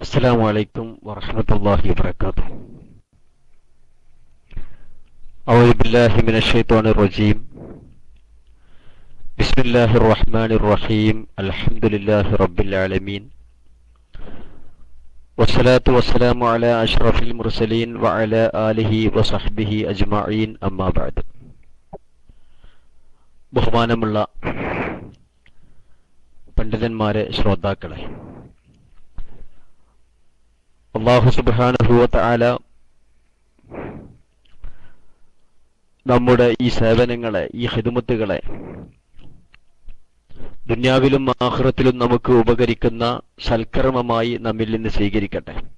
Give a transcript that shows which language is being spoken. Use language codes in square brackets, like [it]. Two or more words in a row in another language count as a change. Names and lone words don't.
[ar] السلام عليكم ورحمة الله وبركاته. أعوذ بالله من الشيطان الرجيم. بسم الله الرحمن الرحيم. الحمد لله رب العالمين، والصلاة والسلام على أشرف المرسلين وعلى آله وصحبه أجمعين. أما بعد. [ml] ബഹുമാനമുള്ള പണ്ഡിതന്മാരെ, ശ്രോതാക്കളെ, [ar] الله سبحانه وتعالى [ml] നമ്മുടെ ഈ സേവനങ്ങളെ, ഈ ഖിദ്മത്തുകളെ ദുനിയാവിലും ആഖിറത്തിലും നമുക്ക് ഉപകരിക്കുന്ന സൽക്കർമ്മമായി നമ്മിൽ നിന്ന് സ്വീകരിക്കട്ടെ.